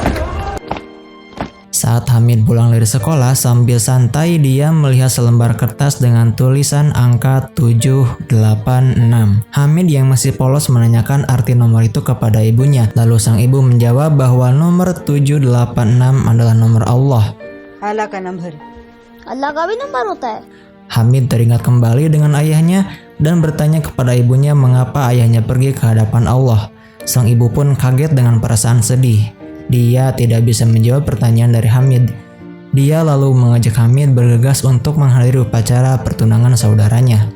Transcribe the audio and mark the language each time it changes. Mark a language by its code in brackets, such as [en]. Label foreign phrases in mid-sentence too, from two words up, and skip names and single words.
[id] Saat Hamid pulang dari sekolah, sambil santai dia melihat selembar kertas dengan tulisan angka 786. Hamid yang masih polos menanyakan arti nomor itu kepada ibunya. Lalu sang ibu menjawab bahwa nomor 786 adalah nomor Allah. [hi] अल्लाह का नंबर. अल्लाह का भी नंबर होता है। [id] Hamid teringat kembali dengan ayahnya dan bertanya kepada ibunya mengapa ayahnya pergi ke hadapan Allah. Sang ibu pun kaget dengan perasaan sedih. Dia tidak bisa menjawab pertanyaan dari Hamid. Dia lalu mengajak Hamid bergegas untuk menghadiri upacara pertunangan saudaranya.